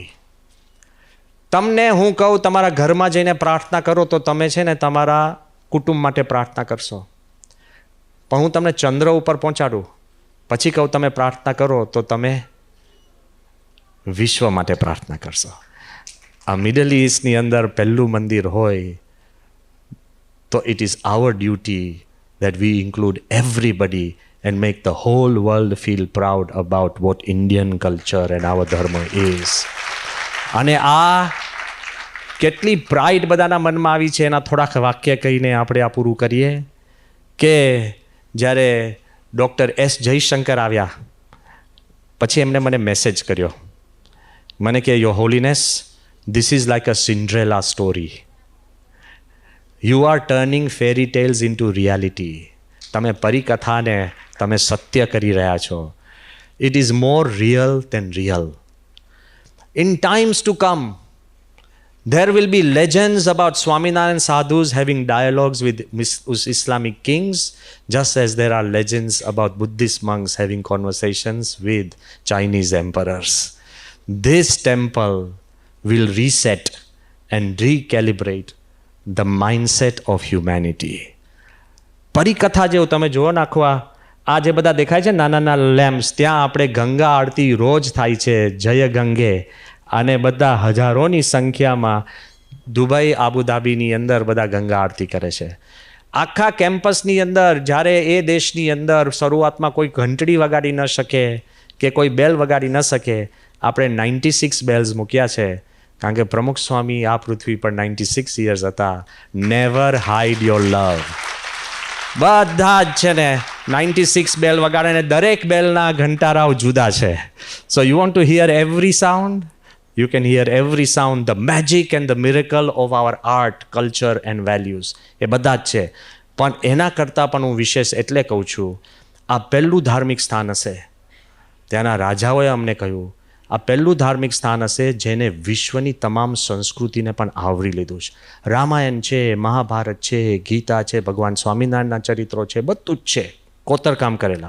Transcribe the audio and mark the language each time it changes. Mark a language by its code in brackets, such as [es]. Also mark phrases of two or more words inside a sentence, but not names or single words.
[gu] તમને હું કહું તમારા ઘરમાં જઈને પ્રાર્થના કરો તો તમે છે ને તમારા કુટુંબ માટે પ્રાર્થના કરશો, પણ હું તમને ચંદ્ર ઉપર પહોંચાડું પછી કહું તમે પ્રાર્થના કરો તો તમે વિશ્વ માટે પ્રાર્થના કરશો. આ મિડલ ઇસ્ટની અંદર પહેલું મંદિર હોય તો [en] it is our duty that we include everybody and make the whole world feel proud about what Indian culture and our dharma is. [gu] અને આ કેટલી પ્રાઇડ બધાના મનમાં આવી છે એના થોડાક વાક્ય કહીને આપણે આ પૂરું કરીએ કે જ્યારે ડૉક્ટર S. જયશંકર આવ્યા પછી એમણે મને મેસેજ કર્યો. મને કે [en] Your Holiness, this is like a Cinderella story. You are turning fairy tales into reality. [gu] તમે પરિકથાને તમે સત્ય કરી રહ્યા છો. [en] It is more real than real. In times to come, there will be legends about Swaminarayan sadhus having dialogues with Islamic kings, just as there are legends about Buddhist monks having conversations with Chinese emperors. This temple will reset and recalibrate the mindset of humanity. [gu] પરિકથા જેવું તમે જુઓ નાખવા આ જે બધા દેખાય છે નાના નાના લેમ્પ્સ, ત્યાં આપણે ગંગા આરતી રોજ થાય છે, જય ગંગે, અને બધા હજારોની સંખ્યામાં દુબઈ આબુધાબીની અંદર બધા ગંગા આરતી કરે છે. આખા કેમ્પસની અંદર જ્યારે એ દેશની અંદર શરૂઆતમાં કોઈ ઘંટડી વગાડી ન શકે કે કોઈ બેલ વગાડી ન શકે, આપણે 96 બેલ્સ મૂક્યા છે, કારણ કે પ્રમુખ સ્વામી આ પૃથ્વી પર 96 યર્સ હતા. [en] never hide your love. [gu] બધા જ છે ને 96 બેલ વગાડે ને દરેક બેલના ઘંટારાઓ જુદા છે. [en] so you want to hear every sound? You can hear every sound, the magic and the miracle of our art, culture and values. [gu] એ બધા જ છે. પણ એના કરતાં પણ હું વિશેષ એટલે કહું છું, આ પહેલું ધાર્મિક સ્થાન હશે. ત્યાંના રાજાઓએ અમને કહ્યું, આ પહેલું ધાર્મિક સ્થાન હશે જેને વિશ્વની તમામ સંસ્કૃતિને પણ આવરી લીધું છે. રામાયણ છે, મહાભારત છે, ગીતા છે, ભગવાન સ્વામિનારાયણના ચરિત્રો છે, બધું જ છે, કોતરકામ કરેલા.